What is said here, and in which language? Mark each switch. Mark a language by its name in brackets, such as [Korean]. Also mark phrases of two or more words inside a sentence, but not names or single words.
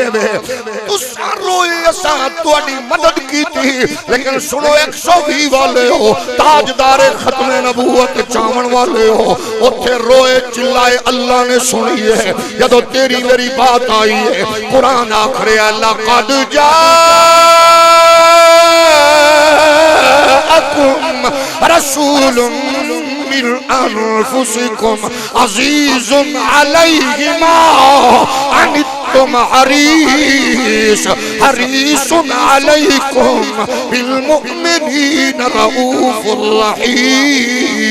[Punjabi] وے تساں روئے اساں تواڈی مدد کیتی لیکن سنو 120 والے ہو تاجدار ختم نبوت چاون والے ہو اوتھے روئے چلائے اللہ نے سنی ہے جدو تیری میری بات آئی ہے قرآن آخر لقد [Arabic] جاءکم رسول من انفسکم عزیز علیہ ما عنتم حریص علیکم بالمؤمنین رؤوف الرحیم